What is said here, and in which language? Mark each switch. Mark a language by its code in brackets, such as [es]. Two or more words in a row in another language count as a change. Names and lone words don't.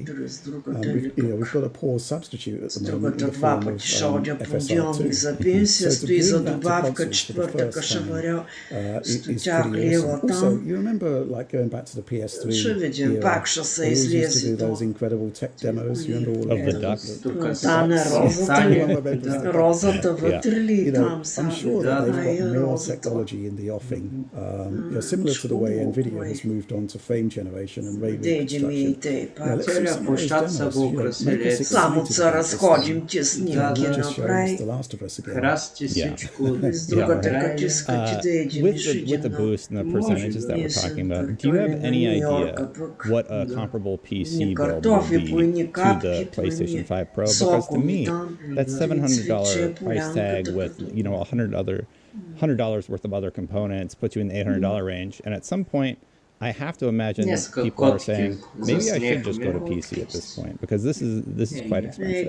[en] We've got a poor substitute at the moment in the form of FSR2. So to bring that to consoles for the first time is pretty awesome. Also, you remember like going back to the PS3 era, they always used to do those incredible tech demos. You remember all of the ducks? [bg] Розата вътре ли там [en] I'm sure that they've got more [bg] розата? [en] technology in the offing, similar to the way Nvidia has moved on to frame generation and ray reconstruction. Let's see some of those demos. Make us [bg] Само [en] excited [bg] се [en] about this [bg] разходим, [en] thing. [bg] че снимки [en] Just show us [bg] направи. [en] The Last of Us again. [bg] С другата каческа, че да едем [en] With the boost and the percentages that we're talking about, do you have any idea what a comparable PC build would be to the PlayStation 5 Pro? Because to me, that $700 price tag with $100 worth of other components puts you in the $800 range, and at some point, I have to imagine that people are saying maybe I should just go to PC at this point because this is quite expensive.